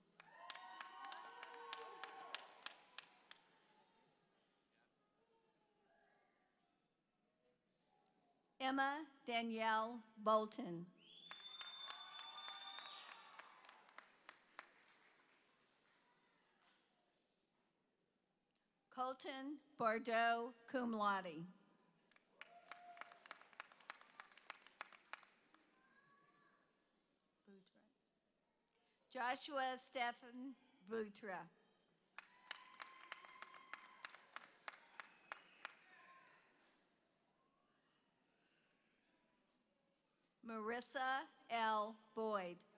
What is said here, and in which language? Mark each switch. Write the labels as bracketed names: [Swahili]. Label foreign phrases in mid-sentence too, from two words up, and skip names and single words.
[English] Emma Danielle Bolton. Colton Bordeaux [Latin] cum laude. [English] Joshua Stephen Butra. Marissa L. Boyd.